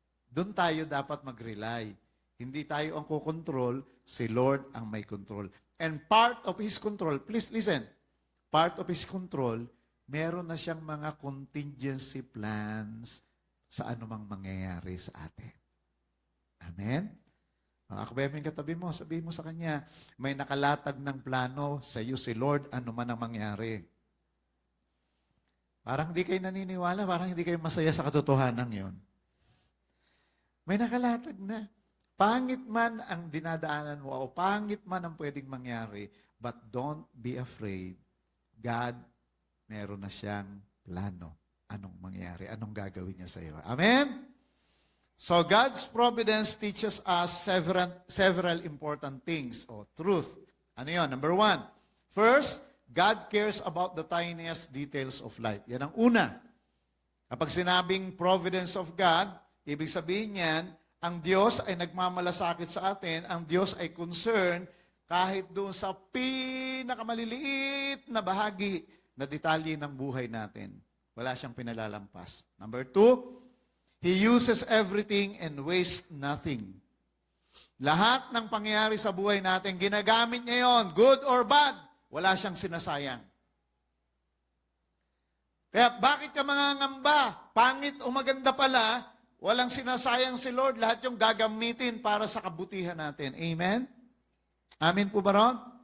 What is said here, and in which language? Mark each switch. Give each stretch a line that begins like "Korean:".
Filipino: Doon tayo dapat mag-rely. Hindi tayo ang kukontrol, si Lord ang may control.
English: And part of His control, please listen, part of His control,
Filipino: meron na siyang mga contingency plans sa anumang mangyayari sa atin.
English: Amen?
Filipino: Mga kabayamin katabi mo, sabihin mo sa Kanya, may nakalatag ng plano sa iyo si Lord, ano man ang mangyari. Parang hindi kayo naniniwala, parang hindi kayo masaya sa katotohanan yon. May nakalatag na. Pangit man ang dinadaanan mo o pangit man ang pwedeng mangyari,
English: but don't be afraid.
Filipino: God, meron na siyang plano. Anong mangyari? Anong gagawin niya sa iyo? Amen?
English: So God's providence teaches us several important things o truth.
Filipino: Ano yun?
English: Number 1, first, God cares about the tiniest details of life.
Filipino: Yan ang una. Kapag sinabing providence of God, ibig sabihin niyan, ang Diyos ay nagmamalasakit sa atin, ang Diyos ay concerned kahit doon sa pinakamaliliit na bahagi na detalye ng buhay natin. Wala siyang pinalalampas.
English: Number 2, He uses everything and wastes nothing.
Filipino: Lahat ng pangyayari sa buhay natin, ginagamit niya yon,
English: good or bad,
Filipino: wala siyang sinasayang. Kaya bakit ka mangangamba? Pangit o maganda pala, walang sinasayang si Lord, lahat yung gagamitin para sa kabutihan natin. Amen? Amen po ba ron?